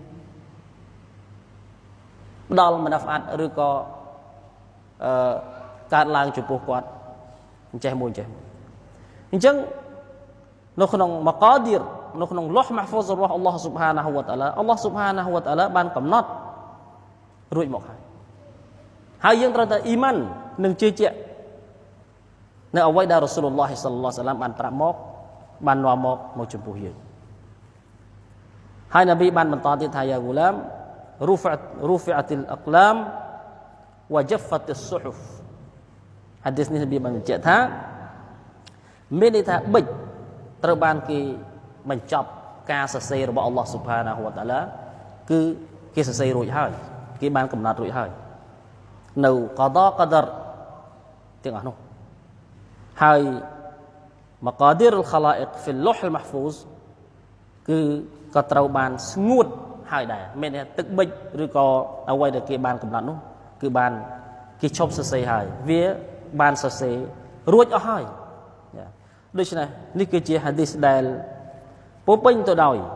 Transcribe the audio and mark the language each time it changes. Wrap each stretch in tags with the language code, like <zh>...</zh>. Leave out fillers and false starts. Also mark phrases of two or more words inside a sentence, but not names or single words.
<km>ផ្ដល់មណាហ្វាត់ឬក៏កើតឡើងចំពោះគាត់អញ្ចេះមួយអញ្ចឹងនៅក្នុងម៉ាកាឌីរនៅក្នុងលុះម៉ាហ្វូសរបស់អល់ឡោះស៊ុបហានាហ៊ូវតាអាឡាអល់ឡោះស៊ុបហានាហ៊ូវតាអាឡាបានកំណត់រួច មកហើយយើងត្រូវតែអ៊ីម៉ាននឹងជឿជាក់នៅអ្វីដែលរ៉ាស៊ូលុលឡោះសល្លឡោះអាឡៃហ៊ីវសល្លាមបានប្រាប់មកបាននាំមកចំពោះយើងហើយនប៊ីបានបន្តទៀតថាយ៉ាហ្គូឡា ម</km> <ar>رفعت الأقلام وجفت الصحف</ar> <km>ហាឌីសនេះនប៊ីបានបញ្ជាក់ថាមានន័យថាបិចត្រូវបានគេបញ្ចប់ការសរសេររបស់អល់ឡោះ ស៊ុបហានាហ៊ូវតាអាឡាគឺគេសរសេររួចហើយគេបានកំណត់រួចហើយនៅកដកដរទាំងអស់នោះហើយម៉ាកាឌីរអលខឡាអ៊ីកហ្វីលលុះអលម៉ាហ្វូសគឺក៏ត្រូវបានស្ងួតហើយដែរមានទឹកបិចឬក៏អ្វីដែលគេបានកំណត់នោះគឺបានគេឈប់សរសេរហើយវាបានសរសេររួចអស់ហើយដូច្នេះនេះគឺជាហាឌីសដែលពោពេញទៅដោយ</km>